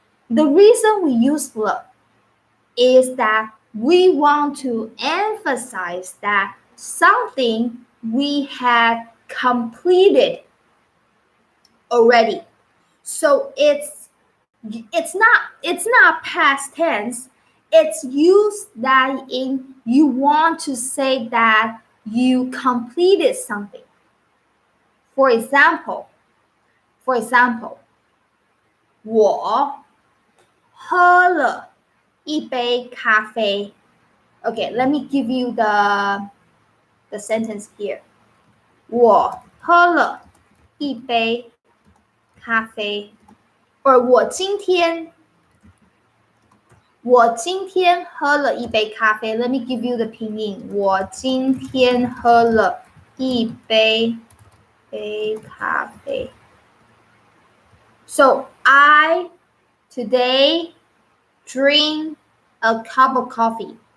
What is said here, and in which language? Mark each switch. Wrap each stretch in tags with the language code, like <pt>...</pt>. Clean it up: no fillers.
<en>The reason we use le is that we want to emphasize that something we have completed already. So it's not past tense. It's used that in you want to say that you completed something. For example,</en> <zh>我喝了一杯咖啡。</zh> <en>Okay, let me give you the sentence here.</en> <zh>我喝了一杯咖啡。 Or 我今天喝了一杯咖啡。</zh> <en>Let me give you the 拼音。</en> <zh>我今天喝了一杯咖啡。</zh> <en>So I today drink a cup of coffee.</en>